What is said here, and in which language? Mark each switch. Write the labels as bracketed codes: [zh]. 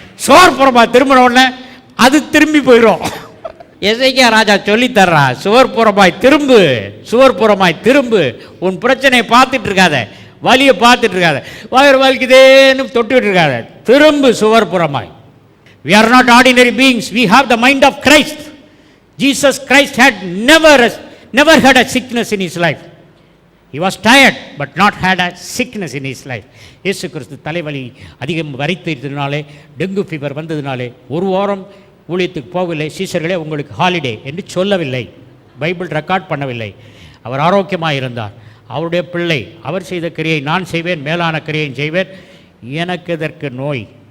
[ta] சுவர்புறமாய் திரும்பினோடனே அது திரும்பி போயிடும். எசேக்கியா ராஜா சொல்லி தர்றா, சுவர்புறமாய் திரும்பு, சுவர்புறமாய் திரும்பு. உன் பிரச்சனையை பார்த்துட்டு இருக்காத, வலியை பார்த்துட்டு இருக்காத, வயிறு வலிக்குதேன்னு தொட்டுக்கிட்டு இருக்காத, திரும்பு சுவர்புறமாய். [en] We are not ordinary beings, we have the mind of Christ. Jesus Christ had never had a sickness in his life. He was tired but not had a sickness in his life. [ta] இயேசு கிறிஸ்து தலைவலி அதிகம் வரைத்ததினாலே, dengue fever வந்ததினாலே 1 வாரம் ஊழியத்துக்கு போகவில்லை. சீசர்களே உங்களுக்கு holiday என்று சொல்லவில்லை, Bible record பண்ணவில்லை. அவர் ஆரோக்கியமாக இருந்தார். அவருடைய பிள்ளை, அவர் செய்த கிரியை நான் செய்வேன், மேலான கிரியை செய்வேன், எனக்கு எதற்கு நோய்?